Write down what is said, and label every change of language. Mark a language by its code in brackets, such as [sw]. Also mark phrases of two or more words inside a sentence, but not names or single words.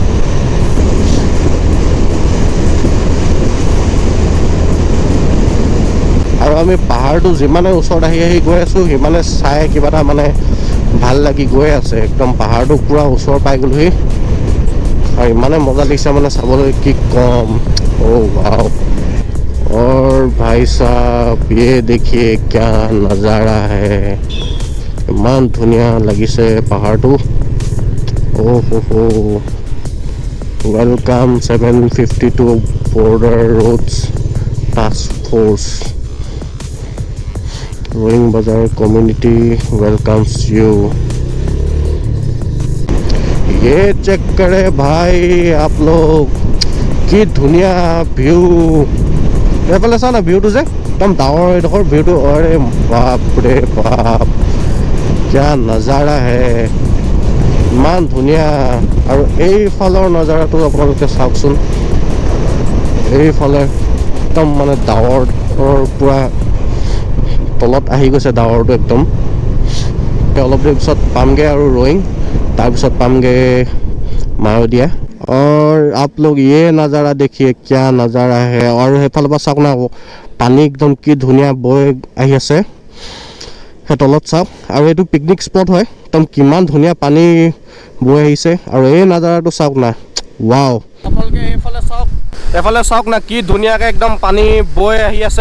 [as] আৰু আমি পাহাৰটো যিমানে ওচৰত আহি গৈ আছোঁ, সিমানে চাই কিবা এটা মানে ভাল লাগি গৈ আছে। একদম পাহাৰটো পূৰা ওচৰ পাই গ'লোহি আৰু ইমানে মজা লাগিছে মানে চাবলৈ, কি ক'ম। [hi] वाओ, और भाई साहब ये देखिए क्या नज़ारा है। [as] ইমান ধুনীয়া লাগিছে পাহাৰটো। [en] oho, welcome 752 Border Roads Task Force Roing Bazar community welcomes you. [hi] ये चेक करे भाई आप लोग, [as] কি ধুনীয়া ভিউ। এইফালে চা না ভিউটো যে একদম ডাঙৰ এডোখৰ ভিউটো। অৰে বাপ ৰে বাপ, [hi] क्या नज़ारा है, [as] ইমান ধুনীয়া। আৰু এইফালৰ নজাৰাটো আপোনালোকে চাওকচোন। এইফালে একদম মানে ডাৱৰৰ পূৰা তলত আহি গৈছে ডাৱৰটো একদম। অলপ দেৰি পিছত পামগৈ আৰু ৰয়িং, তাৰপিছত পামগৈ মায়'দিয়া। [hi] और आप लोग ये नज़ारा देखिए, क्या नज़ारा है। [as] और সেইফালৰ পৰা চাওক না, পানী একদম কি ধুনীয়া বৈ আহি আছে সেই তলত চাওক। আৰু এইটো পিকনিক স্পট হয়, একদম কিমান ধুনীয়া পানী বৈ আহিছে। আৰু এই নজাৰাটো চাওক না, ৱাও। আপোনালোকে এইফালে চাওক না, কি ধুনীয়াকৈ একদম পানী বৈ আহি আছে।